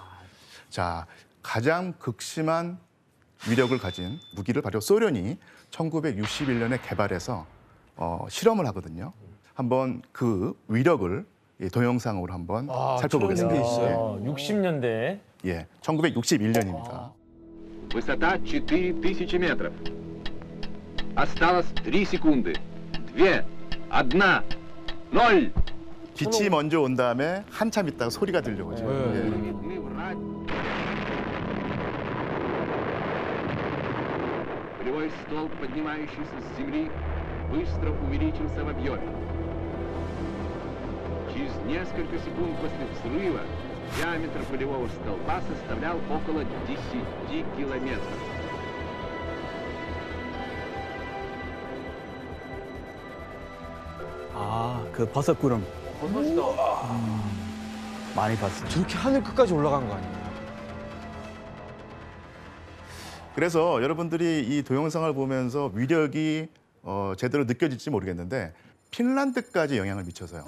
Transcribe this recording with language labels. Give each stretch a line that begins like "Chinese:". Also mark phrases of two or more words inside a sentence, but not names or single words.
Korean: 자, 가장 극심한 위력을 가진 무기를 바로 소련이 1961년에 개발해서 실험을 하거든요. 한번 그 위력을 이 동영상으로 한번 살펴보겠습니다. 게 있어요? 60년대. 예, 1961년입니다.
Russian: Высота 4000 метров. Осталось 3 секунды. 2, 1, 0.
Korean: 빛이 먼저 온 다음에 한참 있다가 소리가 들려오죠. 예.
Russian: Видны в радио. Полевой столб, поднимающийся с земли, быстро увеличился в объеме. Через несколько секунд после взрыва диаметр полевого столба составлял около 10 километров.
Korean: 그 버섯 구름. 많이 봤어요. 저렇게 하늘 끝까지 올라간 거 아니에요? 그래서 여러분들이 이 동영상을 보면서 위력이 제대로 느껴질지 모르겠는데 핀란드까지 영향을 미쳐서요.